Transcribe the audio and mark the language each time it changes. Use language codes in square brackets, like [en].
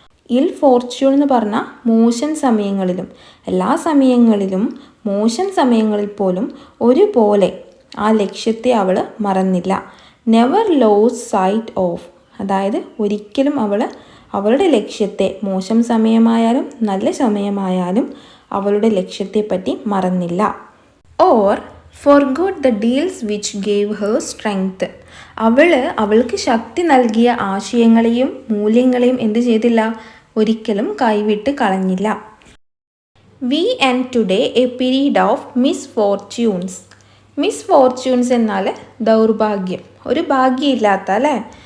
[ml] ഇൽ ഫോർച്യൂൺ എന്ന് പറഞ്ഞാൽ മോശം സമയങ്ങളിലും, എല്ലാ സമയങ്ങളിലും മോശം സമയങ്ങളിൽ പോലും ഒരുപോലെ ആ ലക്ഷ്യത്തെ അവൾ മറന്നില്ല. [en] never lost sight of, [ml] അതായത് ഒരിക്കലും അവൾ അവളുടെ ലക്ഷ്യത്തെ, മോശം സമയമായാലും നല്ല സമയമായാലും അവളുടെ ലക്ഷ്യത്തെപ്പറ്റി മറന്നില്ല. [en] Or forgot the deals which gave her strength. [ml] അവൾക്ക് ശക്തി നൽകിയ ആശയങ്ങളെയും മൂല്യങ്ങളെയും എന്ത് ചെയ്തില്ല, ഒരിക്കലും കൈവിട്ട് കളഞ്ഞില്ല. [en] We end today a period of misfortunes. [ml] Misfortunes എന്നാൽ ദൗർഭാഗ്യം, ഒരു ഭാഗ്യമില്ലാത്ത അല്ലേ.